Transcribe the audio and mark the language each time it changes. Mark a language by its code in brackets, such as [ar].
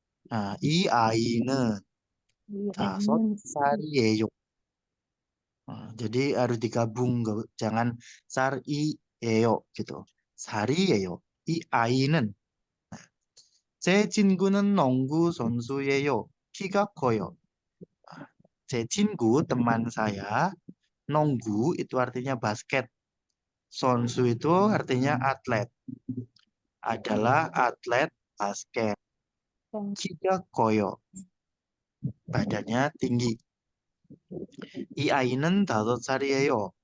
[ko] Nah, 이 아이는 5살이에요. [id] Nah, jadi harus digabung, jangan 살이에요 gitu. [ko] 살이에요. 이 아이는. 제 친구는 농구 선수예요. 키가 커요. 제 친구, [id] teman saya, 농구 itu artinya basket. 선수 itu artinya atlet. Adalah atlet basket. [ko] 키가 커요. [id] Badannya tinggi. [ko] 이 아이는 5살이에요.